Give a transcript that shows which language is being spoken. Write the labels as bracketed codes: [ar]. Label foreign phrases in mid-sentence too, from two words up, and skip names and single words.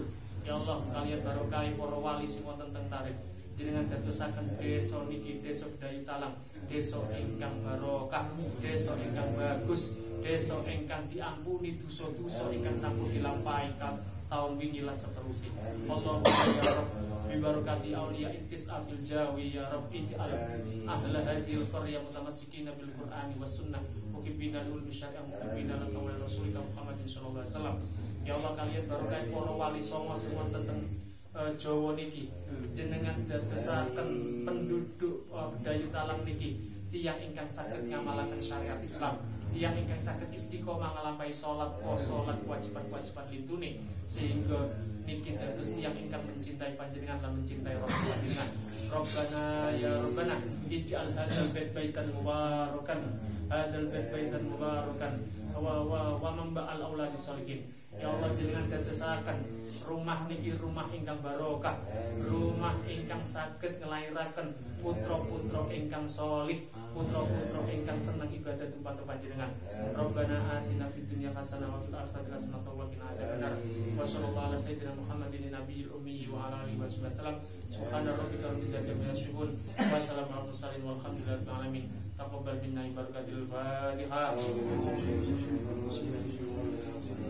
[jv] Ya Allah, kalian barokahi para wali sing wonten teng Tarif, jenengan dadosaken desa niki desa Dayu Talang, desa ingkang barokah, desa ingkang bagus, desa ingkang diampuni dosa-dosa ingkang sampun dilampahi tahun wingi lan seterusé. [ar] اللهم يا رب ببركة أولياء التسع في الجاوي يا رب اجعل أهل هذه القرية متمسكين بالقرآن والسنة محبين للشريعة محبين لقول رسولك محمد صلى الله عليه وسلم. [jv] Ya Allah, kalian barokahi para wali songo sing wonten teng Jawa niki, jenengan dadosaken penduduk Dayu Talang niki tiyang ingkang saged ngamalaken syariat Islam, tiyang ingkang saged istiqomah nglampahi salat, poso lan kewajiban-kewajiban lintune, sehingga niki dados tiyang ingkang mencintai panjenengan lan mencintai Rasul panjenengan. [ar] ربنا يا ربنا اجعل هذا البيت مباركا هذا البيت مباركا ومنبع الأولاد الصالحين. [jv] Ya Allah, jenengan dadosaken rumah niki rumah ingkang barokah, rumah ingkang saged nglairaken putra-putra ingkang sholih, putra-putra ingkang seneng ibadah tumrap panjenengan. [ar] ربنا آتنا في الدنيا حسنة وفي الآخرة حسنة وقنا عذاب النار. وصلى الله على سيدنا محمد النبي الأمي وعلى آله وسلم. سبحان ربك رب العزة عما يصفون وسلام على المرسلين والحمد لله رب العالمين. تقبل منا بركة الفاتحة.